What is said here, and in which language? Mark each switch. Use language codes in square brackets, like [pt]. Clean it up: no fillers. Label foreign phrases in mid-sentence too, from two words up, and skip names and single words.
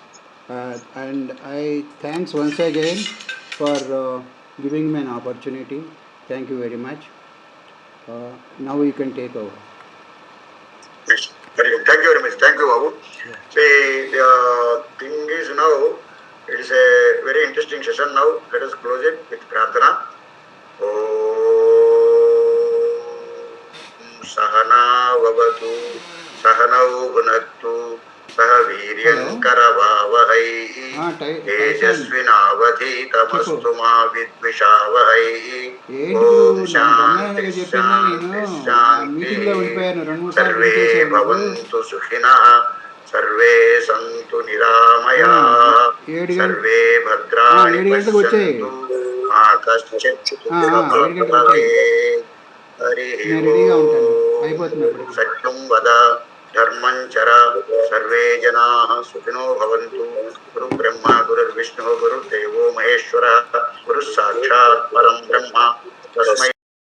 [en] And I thanks once again for giving me an opportunity. Thank you very much. Now you can take over. Yes, very good. Thank you very much. Thank you, Babu. Yeah. See, the thing is now, it is a very interesting session now. Let us close it with Prarthana. [sa] सहना ववतु, सहनौ गुनतु, सहवीर्यं करवावहै, तेजस्विनावधि तमस्तुमा विद्विषावहै, ॐ शान्ति शान्ति शान्ति, सर्वे भवन्तु सुखिनः, सर्वे सन्तु निरामया, सर्वे भद्राणि पश्यन्तु, अकश्चित् भवे. హరి [te] నేను రెడీగా ఉంటాను, అయిపోతుంది అప్పటికి. [sa] సత్యం వద ధర్మం చర సర్వే జనా సుఖినో భవంతు. గురు బ్రహ్మ గురుర్విష్ణు గురుర్దేవో మహేశ్వర గురు సాక్షాత్ పరం బ్రహ్మ తస్మై